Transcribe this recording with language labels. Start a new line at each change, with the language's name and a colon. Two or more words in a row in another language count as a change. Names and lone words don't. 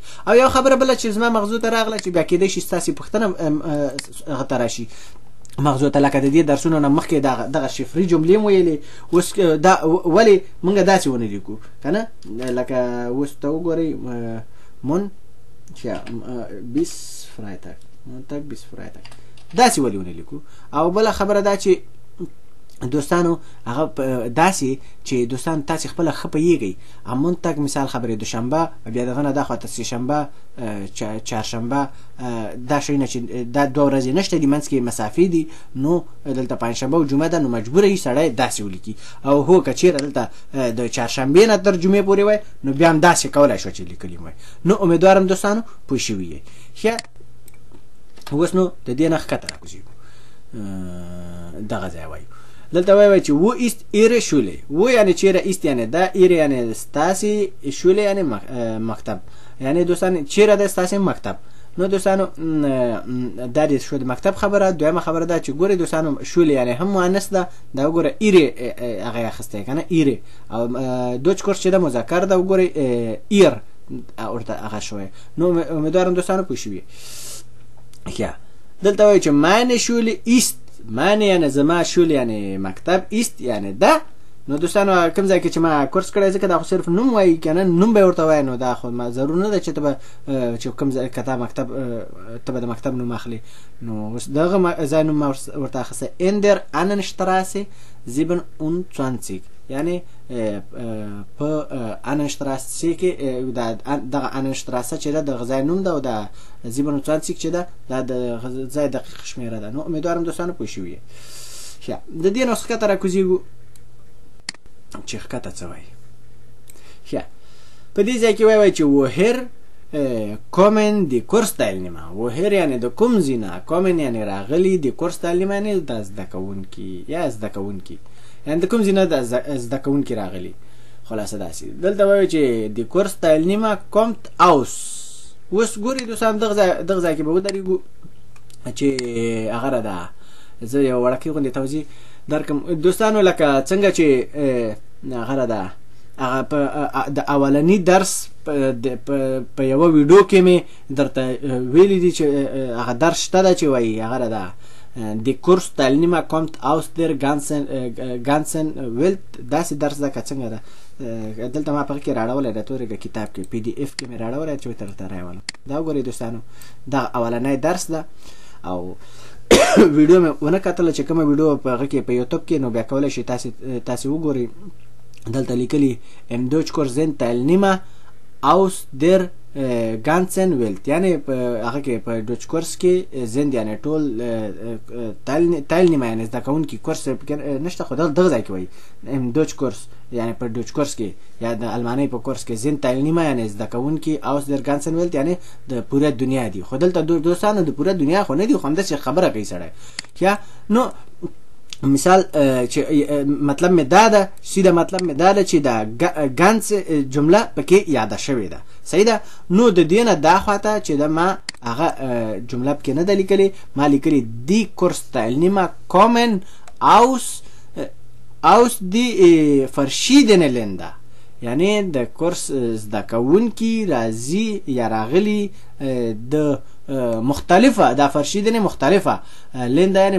Pashto: او یو خبره بله چې زما مغزو ته راغله چې بیا کېدای شي ستاسې پوښتنه هغه ته راشي مغزو ته لکه د دې درسونو نه مخکې دغه شفري جملې م ویلې اوس دا ولې موږ داسې ونه لیکو که نه لکه اوس ته وګورئ مون
German: bis Freitag Montag bis Freitag
Pashto: داسې ولې ونه لیکو. او بله خبره دا چې دوستانو هغه داسې چې دوستانو تاسې خپله ښه پوهېږئ مونتاګ مثال خبرې دوشنبه بیا دغه نه دا خواته سې شنبه چهارشنبه دا شیونه چې دا دوه ورځې نشته دي منځ کې مسافې دي نو دلته پنجشنبه او جمعه ده نو مجبوره یي سړی داسې ولیکي. او هو که چېرې دلته د چهارشنبې نه تر جمعې پورې وای نو بیا هم داسې کولی شو چې لیکلي وای. نو امیدوارم دوستانو پوه شوي یئ. ښه اوس نو د دې نه ښکته راکوزېږو دغه ځای وایو. دلته وایي چې
German: wo ist ihre Schule.
Pashto: wo یعنی چیرې است یعنی دا ihre یعنی ستاسې Schule یعنی مکتب یعنی دوستان چیرې ده ستاسې مکتب. نو دوستانو دا دې شو د مکتب خبره. دویمه خبره دا چې ګورئ دوستانو Schule یعنی هم مؤنث ده دا وګوره ihre هغه اخیستی که نه ihre او Deutschkurs چې ده مذکر ده وګورئ ihr ورته هغه شوی. نو امیدوارم دوستانو پوه شوي. ښه دلته وایي چې
German: meine Schule ist meine
Pashto: یعنی زما Schule یعنی مکتب است یعنی ده نو دوستانو کوم ځای کې چې ما کورس کړی ځکه دا خو صرف نوم وایي کنه نوم به ورته وایي نو دا خو ضرور نه ده چې ته به چې کوم ځای کته مکتب ته به د مکتب نوم اخلي نو اوس دغه ځای نوم ورته اخیستی
German: in der Annenstraße
Pashto: 27 یعنی په Annenstraße کې دغه Annenstraße چې ده د ځای نوم ده او د 27 چې ده دا د ځای دقیق شمېره ده نو امیدوارم دوستانو پوه شوي یې د دې نه ښکته راکوزېږو چې ښکته څه وایي په دې ځای کې وایي چې
German: woher kommen die Kursteilnehmer
Pashto: woher یعنې د کوم ځای نه kommen یعنې راغلي
German: die Kursteilnehmer
Pashto: یعنې د زده کوونکي یا زده کوونکي یعنې د کوم ځای نه د زده کوونکي راغلي خلاصه داسې دلته وایي چې
German: die Kursteilnehmer kommt aus
Pashto: اوس ګورئ دوستان دغه ځای کې به ودرېږو چې هغه ده زه یو وړکۍ غوندې توضیح درکم دوستانو لکه څنګه چې هغه ده هغه د اولني درس په یوه ویډیو کې مې درته ویلي دي چې هغه درس شته ده چې وایي هغه ده
German: Die Kursteilnehmer kommt aus der ganzen Welt
Pashto: داسې درس ده که څنګه ده دلته ما په کې راړولی ده تورې کتاب کې PDF کې مې راړولی چې درته راولم دا وګورئ دوستانو دا اولنی درس ده او ویډیو مې ونه کتله چې کومه ویډیو په هغه کې په یوټیوب کې نو بیا کولی شئ تاسې وګورئ دلته لیکلي
German: im Deutschkurs sind Teilnehmer aus der ganzen Welt
Pashto: یعنی هغه کې په ډوچ کورس کې زند یعنی ټول Teilnehmer یعنی زده کوونکي کورس نشته خو دغه ځای کې وایي
German: im Deutschkurs
Pashto: یعنی په ډوچ کورس کې یا د المانۍ په کورس کې زند Teilnehmer یعنی زده کوونکي
German: aus der ganzen Welt
Pashto: یعنی د پوره دنیا دي خو دلته دوستانو د پوره دنیا خو نه دي خو همداسې خبره کوي سړی یا نو مثال چې مطلب مې دا ده سیده مطلب مې دا ده چې دا ګانس جمله پکې یاده شوې ده صحیح ده نو د دې نه دا خواته چې د ما هغه جمله پکې نه ده لیکلې ما لیکلې
German: die Kursteilnehmer kommen aus die verschiedenen Länder
Pashto: یعنی د کورس زده کوونکي راځي یا راغلي د مختلفه دا فرشیدنې مختلفه لنده یعنی